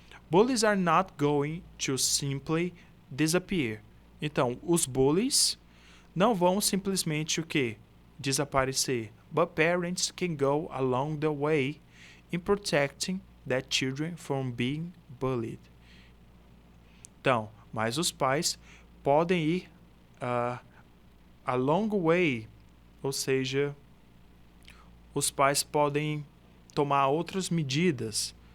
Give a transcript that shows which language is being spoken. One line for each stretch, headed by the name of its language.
English: Bullies are not going to simply disappear.
Portuguese: Então, os bullies não vão simplesmente o quê? Desaparecer.
English: But parents can go along the way in protecting their children from being bullied.
Portuguese: Então, mas os pais podem ir
English: a long way,
Portuguese: ou seja, os pais podem tomar outras medidas.